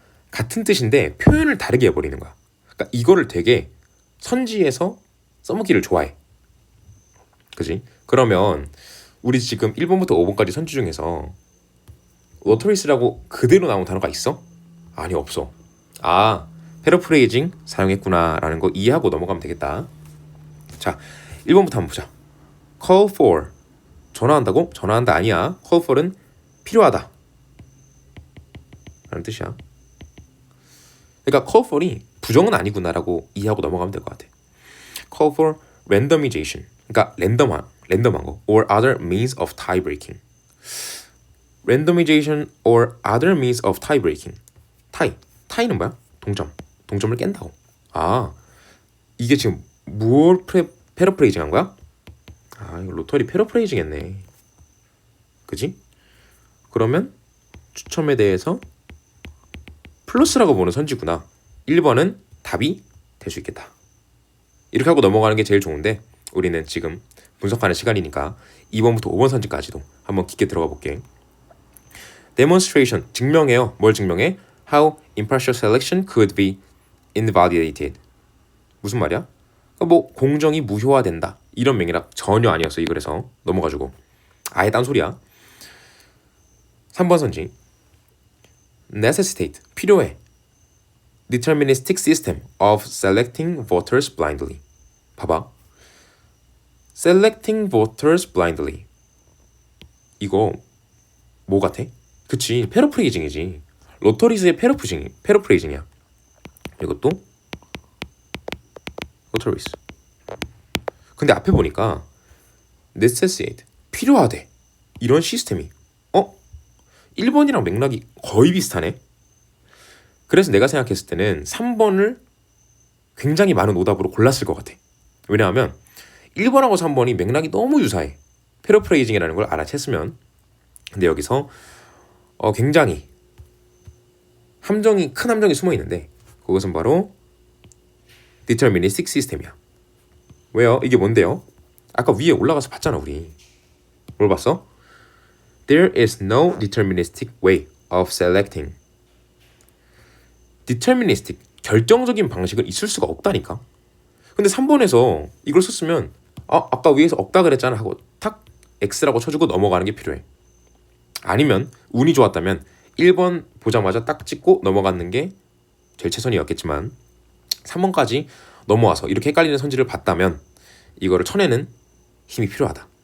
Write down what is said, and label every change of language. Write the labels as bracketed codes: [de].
[ko] 같은 뜻인데 표현을 다르게 해버리는 거야. 그러니까 이거를 되게 선지에서 써먹기를 좋아해. 그지? 그러면 우리 지금 1번부터 5번까지 선지 중에서 로터리스라고 그대로 나온 단어가 있어? 아니, 없어. 아, 패러프레이징 사용했구나 라는 거 이해하고 넘어가면 되겠다. 자, 1번부터 한번 보자. call for 전화한다고? 전화한다 아니야. call for은 필요하다 라는 뜻이야. 그러니까 call for이 부정은 아니구나 라고 이해하고 넘어가면 될 것 같아. [en] call for randomization [ko] 그러니까 랜덤한 거 [en] or other means of tie breaking. randomization or other means of tie breaking. [ko] tie는 뭐야? 동점을 깬다고. 아, 이게 지금 뭘 패러프레이징 한 거야? 아, 이거 로터리 패러프레이징 했네. 그지? 그러면 추첨에 대해서 플러스라고 보는 선지구나. 1번은 답이 될 수 있겠다. 이렇게 하고 넘어가는 게 제일 좋은데 우리는 지금 분석하는 시간이니까 2번부터 5번 선지까지도 한번 깊게 들어가 볼게. demonstration 증명해요. 뭘 증명해? [en] How impartial selection could be invalidated. [ko] 무슨 말이야? 그러니까 뭐 공정이 무효화된다 이런 맥락 전혀 아니었어. 이 글에서 넘어가지고 아예 딴 소리야. 3번 선지 necessitate 필요해. [en] deterministic system of selecting voters blindly. [ko] 봐봐. [en] selecting voters blindly. [ko] 이거 뭐 같아? 그치, 패러프레이징이지. 로터리스의 패러프레이징이야. 이것도 로터리스. 근데 앞에 보니까 necessitate 필요하대 이런 시스템이 1번이랑 맥락이 거의 비슷하네. 그래서 내가 생각했을 때는 3번을 굉장히 많은 오답으로 골랐을 것 같아. 왜냐하면 1번하고 3번이 맥락이 너무 유사해. 패러프레이징이라는 걸 알아챘으면. 근데 여기서 굉장히 큰 함정이 숨어 있는데 그것은 바로 deterministic system이야. 왜요? 이게 뭔데요? 아까 위에 올라가서 봤잖아 우리. 뭘 봤어? [en] There is no deterministic way of selecting. [ko] deterministic, 결정적인 방식은 있을 수가 없다니까. 근데 3번에서 이걸 썼으면 아까 위에서 없다 그랬잖아 하고 탁 X라고 쳐주고 넘어가는 게 필요해. 아니면 운이 좋았다면 1번 보자마자 딱 찍고 넘어가는 게 제일 최선이었겠지만 3번까지 넘어와서 이렇게 헷갈리는 선지를 봤다면 이거를 쳐내는 힘이 필요하다.